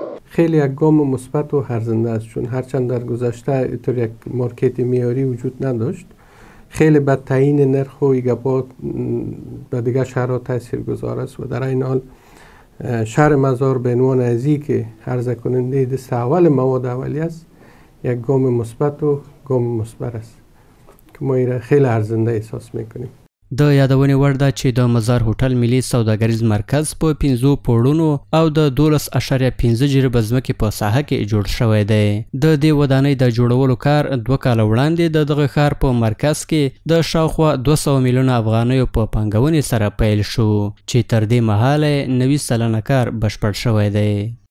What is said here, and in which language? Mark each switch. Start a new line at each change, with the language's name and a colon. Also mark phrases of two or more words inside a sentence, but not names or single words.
Persian: خیلی یک گام مثبت و ارزنده است، چون هرچند در گذشته اینطور یک مارکت معیاری وجود نداشت خیلی به تعیین نرخ و ایگابات به دیگر شهرها تاثیر گذار است و در این حال شهر مزار به عنوان ازی که عرضه کننده دست اول مواد اولیه است یک گام مثبت و گام مثبت است که ما این خیلی ارزنده احساس میکنیم.
Pashto: د یادونې وړ ده چې د مزار هوټل ملي سوداګریز مرکز په 15 پوړونو او د 12.5 جریبه ځمکې په ساحه کې جوړ شوی دی. د دې ودانۍ د جوړولو کار 2 کاله وړاندې د دغه ښار په مرکز کې د شاوخوا 200 میلیونه افغانیو په پانګونې سره پیل شو چې تر دې مهاله 90 سلنه کار بشپړ شوی دی.